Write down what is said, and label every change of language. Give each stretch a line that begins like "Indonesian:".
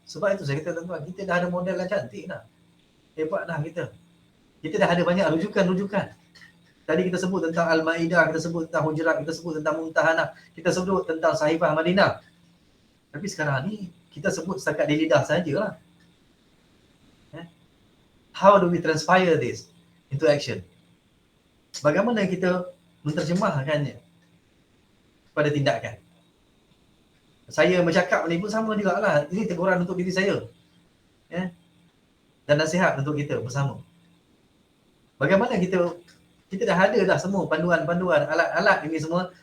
Malay: Sebab itu saya kata tuan-tuan, kita dah ada model yang cantik dah. Hebat dah kita. Kita dah ada banyak rujukan-rujukan. Tadi kita sebut tentang Al-Maidah, kita sebut tentang Hujurat, kita sebut tentang Mumtahanah, kita sebut tentang Sahifah Madinah. Tapi sekarang ni kita sebut setakat di lidah sajalah.
English: How do we transpire this into action?
Malay: Bagaimana kita menterjemahkannya pada tindakan? Saya bercakap ni pun sama juga lah. Ini teguran untuk diri saya. Dan nasihat untuk kita bersama. Bagaimana kita dah ada dah semua panduan-panduan, alat-alat ini semua.